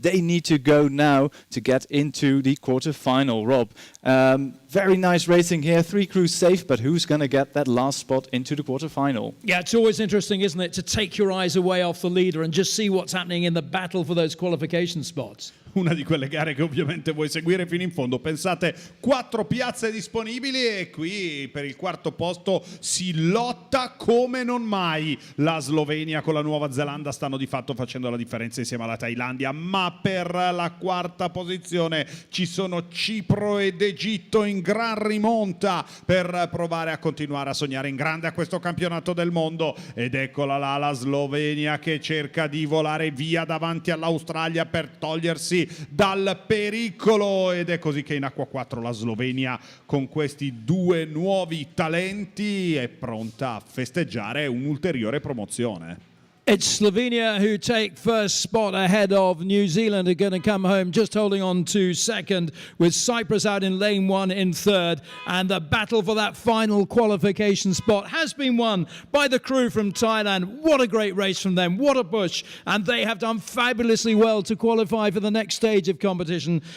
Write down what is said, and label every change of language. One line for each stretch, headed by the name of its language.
English: They need to go now to get into the quarterfinal, Rob. Very nice racing here. 3 crews safe, but who's going to get that last spot into the quarterfinal? Yeah, it's always interesting, isn't it, to take your eyes away off the leader and just see what's happening in the battle for those qualification spots.
Italian: Una di quelle gare che ovviamente vuoi seguire fino in fondo. Pensate, 4 piazze disponibili e qui per il quarto posto si lotta come non mai. La Slovenia con la Nuova Zelanda stanno di fatto facendo la differenza insieme alla Thailandia, ma per la quarta posizione ci sono Cipro ed Egitto in gran rimonta per provare a continuare a sognare in grande a questo campionato del mondo. Ed eccola là la Slovenia che cerca di volare via davanti all'Australia per togliersi fuggiti dal pericolo, ed è così che in acqua 4 la Slovenia con questi due nuovi talenti è pronta a festeggiare un'ulteriore promozione.
English: It's Slovenia who take first spot ahead of New Zealand, are going to come home just holding on to second, with Cyprus out in lane 1 in third. And the battle for that final qualification spot has been won by the crew from Thailand. What a great race from them. What a push. And they have done fabulously well to qualify for the next stage of competition.